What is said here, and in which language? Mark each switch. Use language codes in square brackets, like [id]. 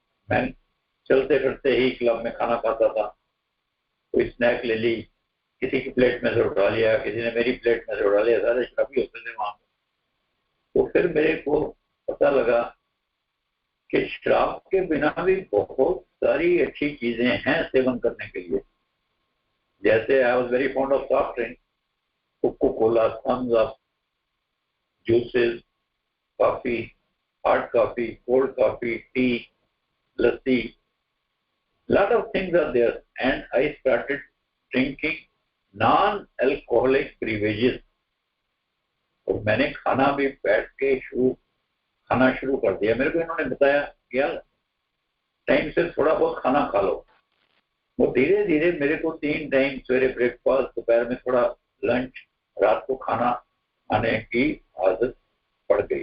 [hi] मैं चलते फिरते ही क्लब में खाना खाता था। कोई स्नैक ले ली, किसी की प्लेट में से उठा लिया, किसी ने मेरी प्लेट में से उठा लिया, सारे शराबी होते थे वहां पे। तो फिर मेरे को पता लगा कि शराब के बिना भी बहुत सारी अच्छी चीजें हैं सेवन करने के लिए। [en] जैसे I was very fond of soft drink, Coca Cola, Thums Up, juices, coffee, hot coffee, cold coffee, tea, lassi, lot of things are there, and I started drinking non-alcoholic beverages. [hi] और मैंने खाना भी बैठ के खाना शुरू कर दिया। मेरे को इन्होंने बताया यार टाइम से थोड़ा बहुत खाना खा लो। वो धीरे धीरे मेरे को 3 टाइम, सवेरे ब्रेकफास्ट, दोपहर में थोड़ा लंच, रात को खाना खाने की आदत पड़ गई।